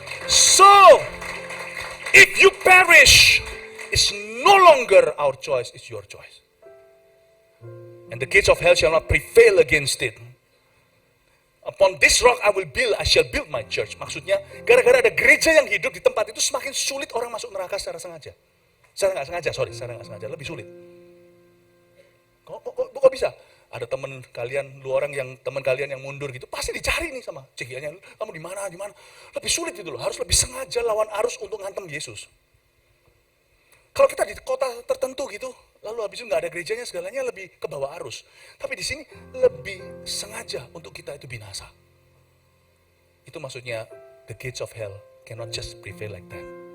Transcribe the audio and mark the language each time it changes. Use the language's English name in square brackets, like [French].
[English] So, if you perish, it's no longer our choice, it's your choice. And the gates of hell shall not prevail against it. Upon this rock I shall build my church. [Indonesian] Maksudnya, gara-gara ada gereja yang hidup di tempat itu, semakin sulit orang masuk neraka secara sengaja. Secara nggak sengaja, lebih sulit. Kok bisa? ada teman kalian, teman kalian yang mundur gitu, pasti dicari nih sama cekiannya, kamu di mana? Lebih sulit gitu loh, harus lebih sengaja lawan arus untuk ngantem Yesus. Kalau kita di kota tertentu gitu, lalu habis itu nggak ada gerejanya, segalanya lebih ke bawah arus. Tapi di sini lebih sengaja untuk kita itu binasa. Itu maksudnya [English] the gates of hell cannot just prevail like that.